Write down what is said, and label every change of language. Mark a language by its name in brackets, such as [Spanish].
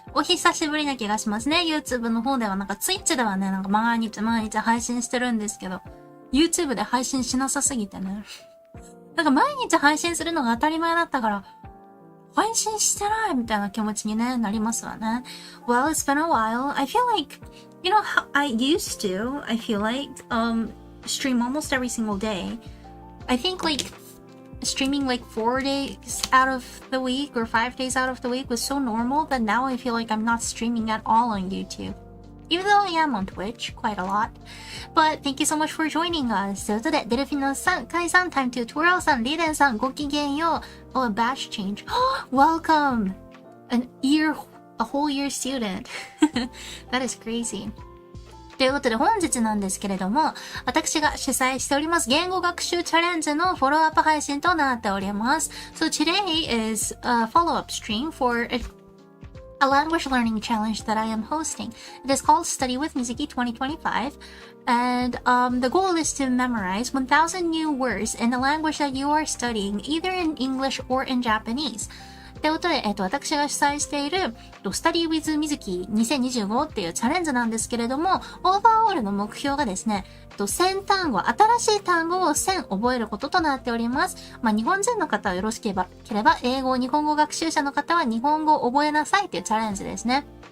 [Japanese] お久しぶりな気がしますね。YouTube の方ではTwitch ではね、毎日配信してるんですけど、YouTube で配信しなさすぎてね。毎日配信するのが当たり前だったから、配信してないみたいな気持ちにね、なりますわね。 [English] Well, it's been a while. I feel like, you know how I used to, I feel like, stream almost every single day. I think streaming 4 days out of the week or 5 days out of the week was so normal that now I feel like I'm not streaming at all on YouTube. Even though I am on Twitch quite a lot. But thank you so much for joining us. [Japanese] ということで、デルフィノさん、カイさん、Time to Twirl さん、リーデンさん、ごきげんよう。 [English] Oh, a batch change. Welcome! A whole year student. That is crazy. [Japanese] ということで本日なんですけれども、私が主催しております言語学習チャレンジのフォローアップ配信となっております。 [English] So today is a follow-up stream for a language learning challenge that I am hosting. It is called Study with Mizuki 2025. And the goal is to memorize 1,000 new words in the language that you are studying, either in English or in Japanese. [Japanese] ということで、私が主催している、Study with Mizuki 2025っていうチャレンジなんですけれども、オーバーオールの目標がですね、1000単語、新しい単語を1000覚えることとなっております。日本人の方はよろしければ、英語、日本語学習者の方は日本語を覚えなさいっていうチャレンジですね。